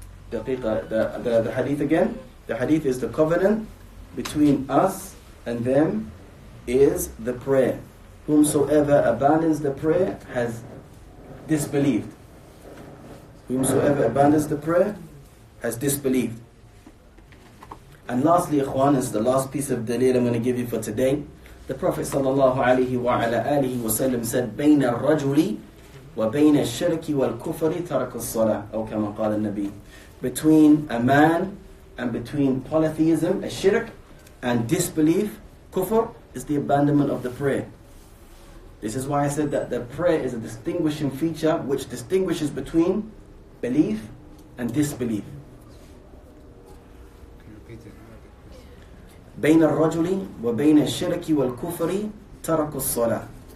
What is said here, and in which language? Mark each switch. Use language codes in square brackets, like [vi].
[en] The hadith again? The hadith is the covenant between us and them is the prayer. Whomsoever abandons the prayer has disbelieved. Whomsoever abandons the prayer has disbelieved. And lastly, ikhwan, is the last piece of dalil I'm going to give you for today. The Prophet sallallahu alayhi wa ala alihi wa sallam said, [ar] بَيْنَ الرَّجُلِ وَبَيْنَ الشِّرْكِ وَالْكُفْرِ تَرَكَ الصَّلَاةِ أو كما قال النبي. [en] Between a man and between polytheism, a shirk, and disbelief, kufr, is the abandonment of the prayer. This is why I said that the prayer is a distinguishing feature which distinguishes between belief and disbelief. Can you repeat it? [ar] بين الرجل وبين الشرك والكفر ترك الصلاة.